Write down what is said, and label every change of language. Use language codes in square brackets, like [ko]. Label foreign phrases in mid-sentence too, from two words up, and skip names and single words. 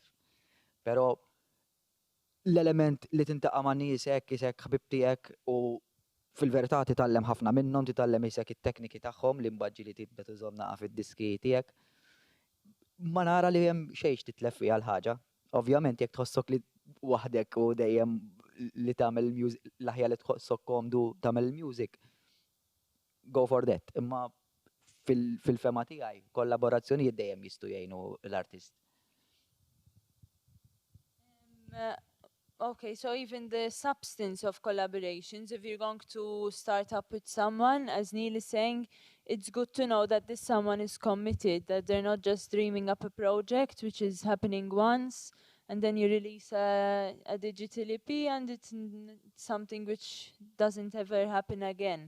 [mt] Però l-element li tintaqa' ma' nies hekk isek ħbib tiegħek u fil-verità titgħallem ħafna minnhom, titgħallem isek it-tekniki tagħhom l-imbaġġi li tibda tużhom naqa' fid-diski tiegħek. Ma nara li hemm xejn titlef fiha l-ħaġa. Ovvjament jekk tħossok li waħdek u dejjem li tagħmel l-aħjar li tħossok komdu tagħmel music, [en] go for that. [mt] Imma fil-fema tiegħi kollaborazzjonijiet dejjem jistgħu jgħinu l-artist. [en] Okay, so even the substance of collaborations, if you're going to start up with someone, as Neil is saying, it's good to know that this someone is committed, that they're not just dreaming up a project which is happening once, and then you release a digital EP and it's something which doesn't ever happen again.